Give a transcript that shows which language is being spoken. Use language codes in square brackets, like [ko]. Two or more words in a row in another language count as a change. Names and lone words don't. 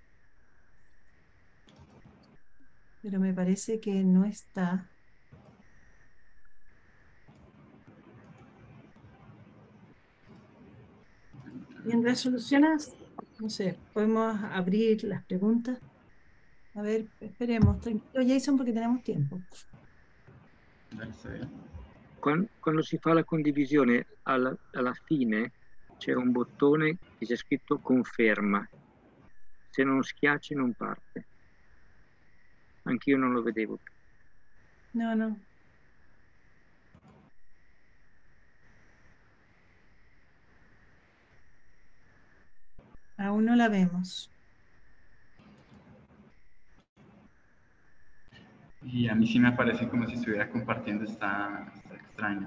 [es] Pero me parece que no está. Mientras solucionas, no sé, podemos abrir las preguntas. A ver, esperemos. Tranquilo, Jason, porque tenemos tiempo. [it] Quando si fa la condivisione, alla fine c'è un bottone che c'è scritto conferma. Se non schiacci non parte. Anch'io non lo vedevo. [es] No. Aún no la vemos. Y a mí sí me aparece como si estuviera compartiendo, está extraño.